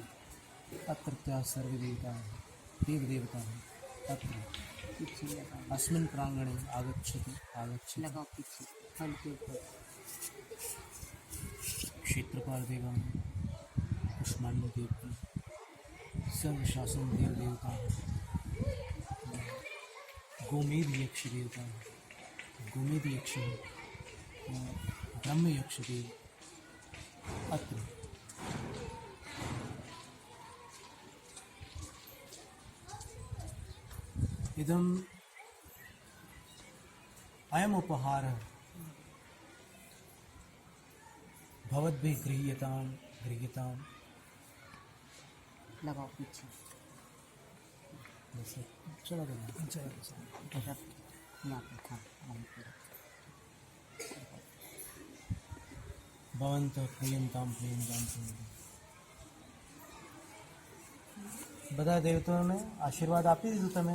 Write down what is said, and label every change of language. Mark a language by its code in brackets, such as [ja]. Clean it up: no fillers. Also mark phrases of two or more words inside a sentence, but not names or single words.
[sa] અત્ર ત્યાં સર્વે દેવતા દેવ દેવતા અત્ર અસ્મિન પ્રાંગણે આગચ્છતિ ક્ષેત્રપાલ દેવમ કુષ્માંડ દેવ સર્વ શાસન દેવ દેવતા गोमेद यक्ष देवता, गोमेद यक्ष ब्रह्म यक्ष देव अत्र इदम अयम उपहार भवद्भिः गृह्यताम [hi] लगाओ पीछे. [gu] चलो [sa] भवंत प्रियंताम [gu] બધા દેવતાઓને આશીર્વાદ આપી દીધું તમે.